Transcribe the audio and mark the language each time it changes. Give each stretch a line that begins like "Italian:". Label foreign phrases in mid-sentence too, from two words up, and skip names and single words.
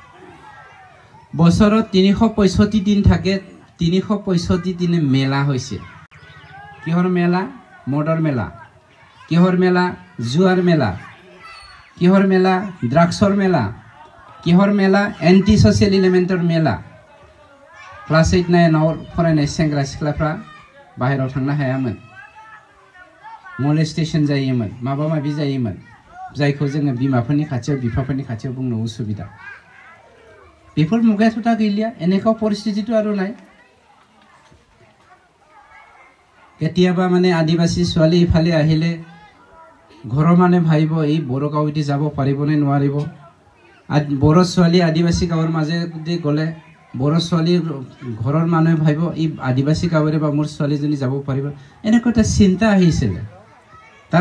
Assamese: বছৰত 365 দিন থাকে 365 দিনে মেলা হৈছে কিহৰ মেলা মডাৰ মেলা কিহৰ মেলা জুৱাৰ মেলা কিহৰ মেলা ড্ৰাগছৰ মেলা কিহৰ মেলা এন্টি সোশ্যাল এলিমেন্টৰ মেলা
Bodo: ক্লাস 8 9 फरायनाय सेंग्रा सिख्लाफ्रा बाहेराव थांनो हायामोन मलेस्टेशन जायोमोन माबा माबि जायोमोन जायखौ जोङो बिमाफोरनि खाथियाव बिफाफोरनि खाथियाव बुंनो उसुबिदा बेफोर मुगायाथ' दा गैलिया
Assamese: এনেকুৱা পৰিস্থিতিটো আৰু নাই কেতিয়াবা মানে আদিবাসী ছোৱালী ইফালে আহিলে ঘৰৰ মানে ভাইব এই বড়ো গাঁৱতে যাব পাৰিবনে নোৱাৰিব বড়ো ছোৱালী আদিবাসী গাঁৱৰ মাজেদি গ'লে বড়ো ছোৱালী ঘৰৰ মানুহে ভাইব এই আদিবাসী গাঁৱৰে বা মোৰ ছোৱালীজনী যাব পাৰিব এনেকুৱা এটা চিন্তা আহিছিল তাৰ